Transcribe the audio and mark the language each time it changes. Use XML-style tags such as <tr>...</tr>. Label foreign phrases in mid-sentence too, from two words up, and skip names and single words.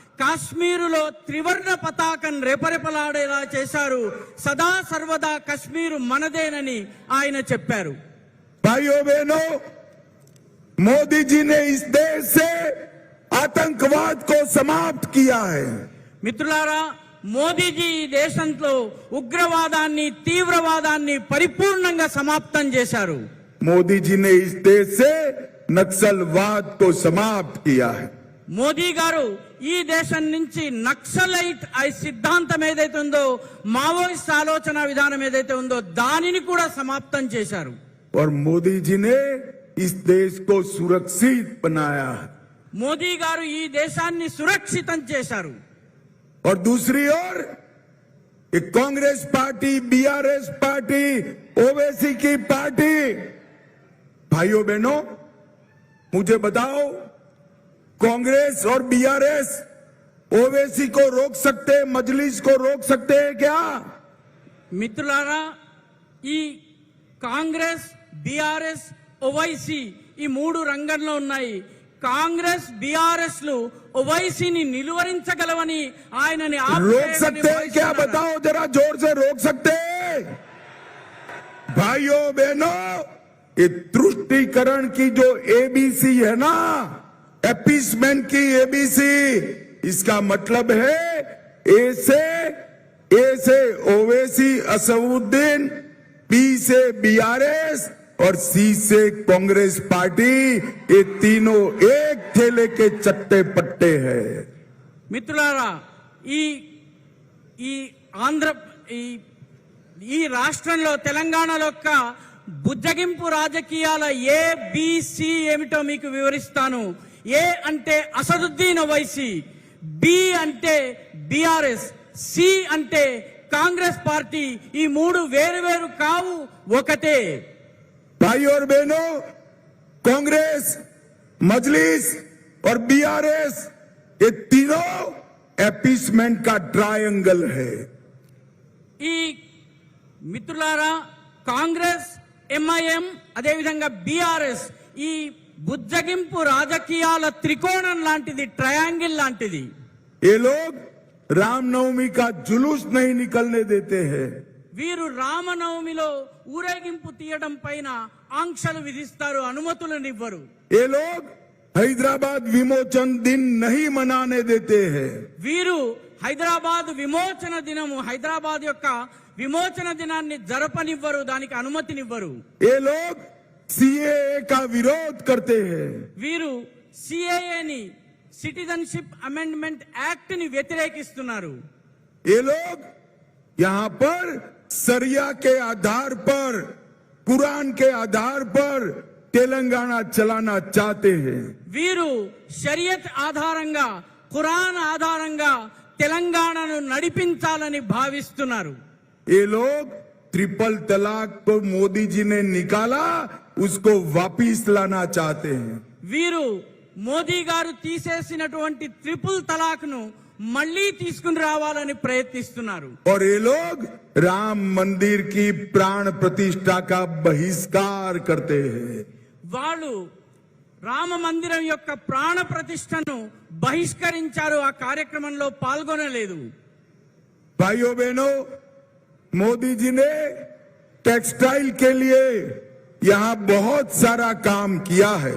<te>కాశ్మీరులో త్రివర్ణ పతాకం రెపరెపలాడేలా చేశారు. సదా సర్వదా కశ్మీరు మనదేనని ఆయన చెప్పారు.</te> <hi>भाइयों बहनों, मोदी जी ने इस देश से आतंकवाद को समाप्त किया है.</hi> <te>మిత్రులారా, మోదీజీ ఈ దేశంలో ఉగ్రవాదాన్ని తీవ్రవాదాన్ని పరిపూర్ణంగా సమాప్తం చేశారు.</te> <hi>मोदी जी ने इस देश से नक्सलवाद को समाप्त किया है.</hi> <te>మోదీ గారు ఈ దేశం నుంచి నక్సలైట్ సిద్ధాంతం ఏదైతే ఉందో, మావోయిస్ట్ ఆలోచన విధానం ఏదైతే ఉందో దానిని కూడా సమాప్తం చేశారు.</te> <hi>और मोदी जी ने इस देश को सुरक्षित बनाया है.</hi> <te>మోదీ గారు ఈ దేశాన్ని సురక్షితం చేశారు.</te> <hi>और दूसरी ओर एक कांग्रेस पार्टी, बीआरएस पार्टी, ओवैसी की पार्टी, भाइयों बहनों मुझे बताओ, कांग्रेस और बीआरएस ओवैसी को रोक सकते, मजलिस को रोक सकते हैं क्या?</hi> <te>మిత్రులారా, ఈ కాంగ్రెస్, బీఆర్ఎస్, ఓవైసీ ఈ మూడు రంగంలో ఉన్నాయి. కాంగ్రెస్, బీఆర్ఎస్ లు ఓవైసీని నిలువరించగలవని ఆయనని</te> <hi>रोक सकते हैं क्या? बताओ जरा जोर से, रोक सकते हैं? भाइयों बहनों, ये तुष्टीकरण की जो एबीसी है ना, एपीसमेंट की एबीसी, इसका मतलब है ए से ओवैसी असदुद्दीन, बी से बीआरएस और सी से कांग्रेस पार्टी, ये तीनों एक थैले के चट्टे पट्टे हैं.</hi> <te>మిత్రులారా, ఈ ఆంధ్ర ఈ రాష్ట్రంలో తెలంగాణలో యొక్క బుజ్జగింపు రాజకీయాల ఏబిసి ఏమిటో మీకు వివరిస్తాను. ఏ అంటే అసదుద్దీన్ ఓవైసీ, బి అంటే బీఆర్ఎస్, సి అంటే కాంగ్రెస్ పార్టీ. ఈ మూడు వేరు వేరు కావు, ఒకటే.</te> <hi>भाई और बहनों, कांग्रेस, मजलिस और बीआरएस, ये तीनों एपीसमेंट का ट्रायंगल है.</hi> <te>ఈ మిత్రులారా, కాంగ్రెస్, ఎంఐఎం అదేవిధంగా బీఆర్ఎస్ ఈ బుజ్జగింపు రాజకీయాల త్రికోణం లాంటిది, ట్రయాంగిల్ లాంటిది.</te> <hi>ये लोग रामनवमी का जुलूस नहीं निकलने देते हैं.</hi> <te>వీరు రామనవమిలో ఊరేగింపు తీయడం పైన ఆంక్షలు విధిస్తారు, అనుమతులనివ్వరు.</te> <hi>ये लोग हैदराबाद विमोचन दिन नहीं मनाने देते हैं.</hi> <te>వీరు హైదరాబాద్ విమోచన దినము, హైదరాబాద్ యొక్క విమోచన దినాన్ని జరపనివ్వరు, దానికి అనుమతినివ్వరు.</te> <hi>ये लोग सीएए का विरोध करते हैं.</hi> <te>వీరు సిఏఏని,</te> <en>citizenship amendment act</en> <te>ని వ్యతిరేకిస్తున్నారు.</te> <hi>ये लोग यहाँ पर सरिया के आधार पर, कुरान के आधार पर तेलंगाना चलाना चाहते हैं.</hi> <te>వీరు షరియత్ ఆధారంగా, ఖురాన్ ఆధారంగా తెలంగాణను నడిపించాలని భావిస్తున్నారు.</te> <hi>ये लोग ट्रिपल तलाक को मोदी जी ने निकाला, उसको वापिस लाना चाहते हैं.</hi> <te>వీరు మోదీ గారు తీసేసినటువంటి ట్రిపుల్ తలాక్ ను మళ్లీ తీసుకుని రావాలని ప్రయత్నిస్తున్నారు.</te> <hi>और ये लोग राम मंदिर की प्राण प्रतिष्ठा का बहिष्कार करते हैं.</hi> <te>వాళ్ళు రామ మందిరం యొక్క ప్రాణ ప్రతిష్టను బహిష్కరించారు, ఆ కార్యక్రమంలో పాల్గొనలేదు.</te> <hi>भाइयों बहनों, मोदी जी ने टेक्सटाइल के लिए यहाँ बहुत सारा काम किया है.</hi>